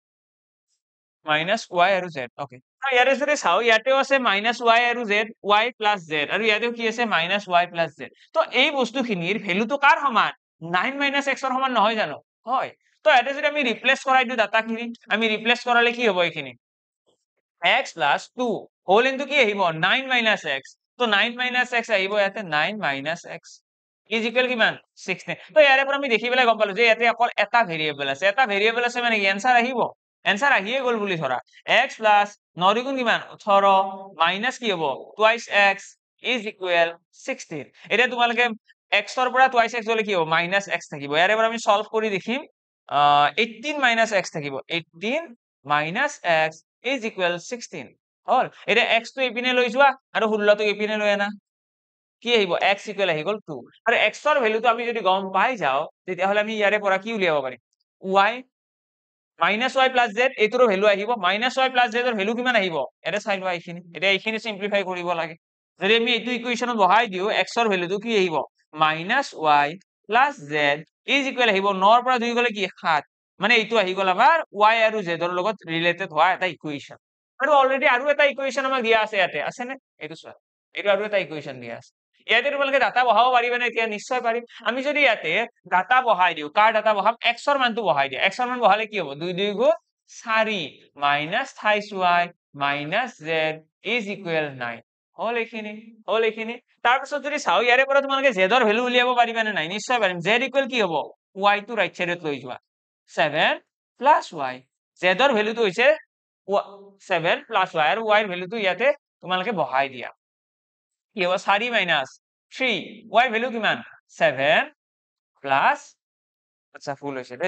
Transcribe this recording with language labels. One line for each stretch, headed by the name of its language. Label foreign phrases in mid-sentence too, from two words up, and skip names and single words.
English: minus y
Assamese: আৰু z okay ইয়াতে যদি চাও ইয়াতেও আছে minus y আৰু z
English: y plus z
Assamese: আৰু ইয়াতেও কি আছে
English: minus y plus z
Assamese: তো এই বস্তুখিনিৰ ভ্যালুটো কাৰ সমান
English: 9 minus
Assamese: x ৰ সমান নহয় জানো হয় তো ইয়াতে যদি আমি ৰিপ্লেস কৰাই দিও ডাটাখিনি আমি ৰিপ্লেস কৰালে কি হ'ব এইখিনি
English: x plus 2 whole
Assamese: into কি আহিব
English: 9 minus x
Assamese: তো
English: 9 minus x
Assamese: আহিব ইয়াতে
English: 9 minus x is equal
Assamese: কিমান 16 তো ইয়াৰে পৰা আমি দেখি পেলাই গম পালো যে ইয়াতে অকল এটা ভেৰিয়েবল আছে মানে কি আনসাৰ আহিব আনসাৰ আহিয়ে গ'ল বুলি ধৰা
English: x plus 9
Assamese: দুগুণ কিমান 18 মাইনাস কি হ'ব
English: twice x is equal 16
Assamese: এটা তোমালোকে x ৰ পৰা
English: twice x
Assamese: হলে কি হ'ব
English: minus x
Assamese: থাকিব ইয়াৰে পৰা আমি সলভ কৰি দেখিম
English: 18 minus x
Assamese: থাকিব
English: 18 minus x is equal 16
Assamese: হল এটা x টো ইপিনে লৈ যোৱা আৰু 16 টো ইপিনে লৈ আনা কি আহিব x ইকুৱেল আহি গ'ল 2 আৰু x ৰ ভ্যালুটো আমি যদি গম পাই যাও তেতিয়া হলে আমি ইয়াৰে পৰা কি উলিয়াব পাৰিম
English: y minus y plus z
Assamese: এইটোৰ ভ্যালু আহিব
English: minus y plus z
Assamese: ৰ ভ্যালু কিমান আহিব এটা চাই লোৱা এইখিনি এটা এইখিনি সিম্পলিফাই কৰিব লাগে যদি আমি এইটো ইকুৱেশ্যনত বহাই দিও x ৰ ভ্যালুটো কি আহিব
English: minus y plus z is
Assamese: equal আহিব 9 ৰ পৰা 2 গলে কি 7 মানে এইটো আহি গ'ল আমাৰ y আৰু z ৰ লগত ৰিলেটেড হোৱা এটা ইকুৱেশ্যন আৰু অলৰেডি আৰু এটা ইকুৱেশ্যন আমাক দিয়া আছে ইয়াতে আছে নে এইটো চোৱা এইটো আৰু এটা ইকুৱেশ্যন দিয়া আছে ইয়াতে তোমালোকে ডাটা বহাব পাৰিবানে এতিয়া নিশ্চয় পাৰিম আমি যদি ইয়াতে ডাটা বহাই দিও কাৰ ডাটা বহাম x ৰ মানটো বহাই দিয়া x ৰ মান বহালে কি হ'ব 2 2 গুণ
English: 4 minus 3y minus z is equal 9
Assamese: হল এইখিনি তাৰপিছত যদি চাও ইয়াৰে পৰা তোমালোকে z ৰ ভ্যালু উলিয়াব পাৰিবানে নাই নিশ্চয় পাৰিম z ইকুৱেল কি হ'ব y টো
English: right sideত
Assamese: লৈ যোৱা
English: 7 plus y
Assamese: z ৰ ভ্যালুটো হৈছে
English: 7 plus y
Assamese: আৰু y ৰ ভ্যালুটো ইয়াতে তোমালোকে বহাই দিয়া কি হ'ব
English: 4 minus 3 y
Assamese: ভ্যালু কিমান
English: 7 plus
Assamese: আচ্ছা ফুল হৈছে দে